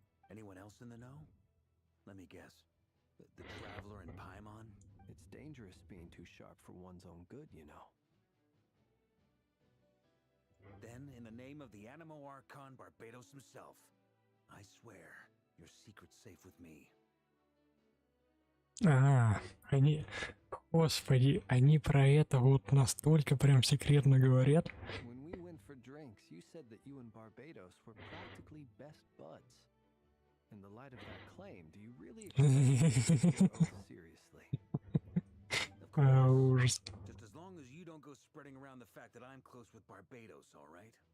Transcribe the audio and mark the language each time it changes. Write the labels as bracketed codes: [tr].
[en] Anyone else in the know? Let me guess. The Traveler and Paimon? It's dangerous being too sharp for one's own good, you know. Then, in the name of the Animo Archon Barbados himself, I swear your secret's safe with me. [ru] Они... Господи, они про это вот настолько прям секретно говорят. [en] When we went for drinks, you said that you and Barbados were practically best buds. In the light of that claim, do you really expect your oath seriously? Of course. [ru] Ужас. [en] Just as long as you don't go spreading around the fact that I'm close with Barbados, all right?